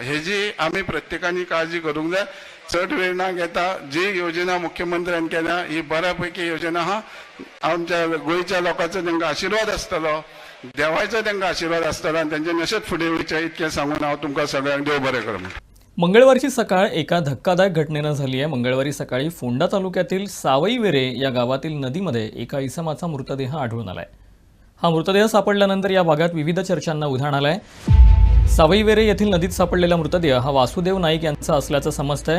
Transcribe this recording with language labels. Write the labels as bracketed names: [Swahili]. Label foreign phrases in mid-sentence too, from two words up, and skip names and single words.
[Konkani] हेजी आमी प्रत्येकानी काळजी करूंक जाय. चड वेळ ना घेता जी योजना मुख्यमंत्र्यान केल्या ही बऱ्यापैकी योजना आहा. आमच्या गोंयच्या लोकांचो तांकां आशिर्वाद आसतलो, देवाचो तांकां आशिर्वाद आसतलो आनी तांचे नशेच फुडें वयचे इतकें सांगून हांव तुमकां सगळ्यांक देव बरें करूं. [Marathi] मंगळवारची सकाळ एका धक्कादायक घटनेनं झाली आहे. मंगळवारी सकाळी फोंडा तालुक्यातील सावईवेरे या गावातील नदीमध्ये एका इसमाचा मृतदेह आढळून आलाय. हा मृतदेह सापडल्यानंतर या भागात विविध चर्चांना उधाण आलंय. सावईवेरे येथील नदीत सापडलेला मृतदेह हा वासुदेव नाईक यांचा असल्याचं समजतंय.